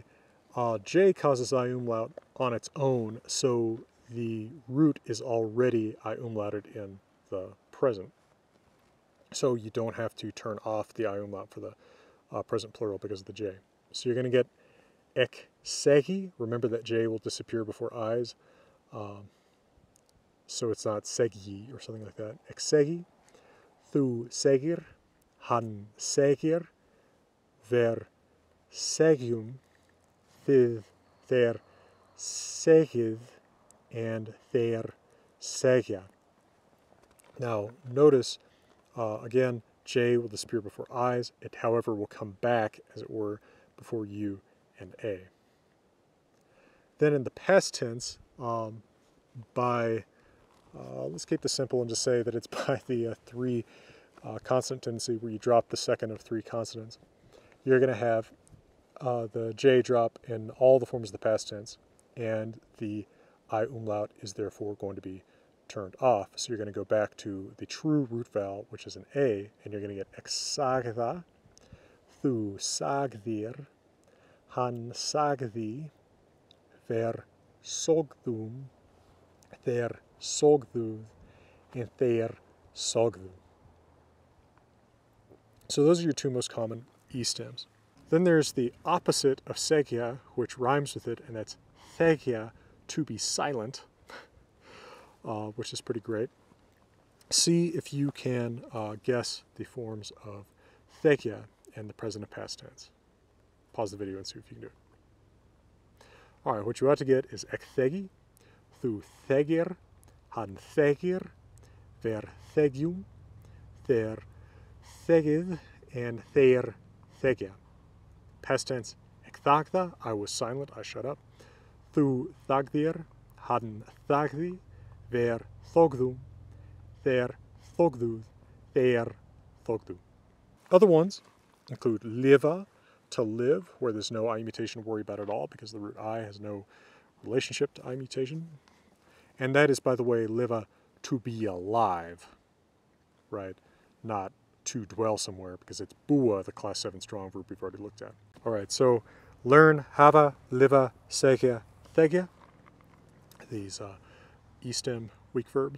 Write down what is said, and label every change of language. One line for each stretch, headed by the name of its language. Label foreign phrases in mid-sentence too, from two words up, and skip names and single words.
English: J causes I umlaut on its own, so the root is already I umlauted in the present. So you don't have to turn off the I umlaut for the present plural because of the J. So you're going to get
Old Norse: ek segi.
English: Remember that J will disappear before I's. So it's not segji or something like that.
Old Norse: Ek segi, thu segir, han segir, ver segium, thid, ther segið, and ther segja.
English: Now notice, again, J will disappear before I's. It, however, will come back, as it were, before U and A. Then in the past tense, let's keep this simple and just say that it's by the three consonant tendency where you drop the second of three consonants. You're going to have the J drop in all the forms of the past tense, and the I umlaut is therefore going to be turned off. So you're going to go back to the true root vowel, which is an A, and you're going to get
Old Norse: ek sagda, thu sagdir, han sagdi, ver sogdum, ther sogdud, and ther sogdu.
English: So those are your two most common E stems. Then there's the opposite of segja, which rhymes with it, and that's thegja, to be silent. which is pretty great. See if you can guess the forms of segja and the present and past tense. Pause the video and see if you can do it. All right, what you ought to get is
Old Norse: ek segi, thu segir, han segir, ver segjum, their segið, and their segja.
English: Past tense,
Old Norse: ek thagda,
English: I was silent, I shut up.
Old Norse: Thu thagdir, han thagdi, ver thogdu, their thogdu, their thogdu.
English: Other ones include liva, to live, where there's no I mutation to worry about at all because the root I has no relationship to I mutation. And that is, by the way, liva, to be alive, right? Not to dwell somewhere, because it's bua, the class 7 strong verb we've already looked at. All right, so learn
Old Norse: hafa, liva, segja, segja,
English: these E-stem weak verbs.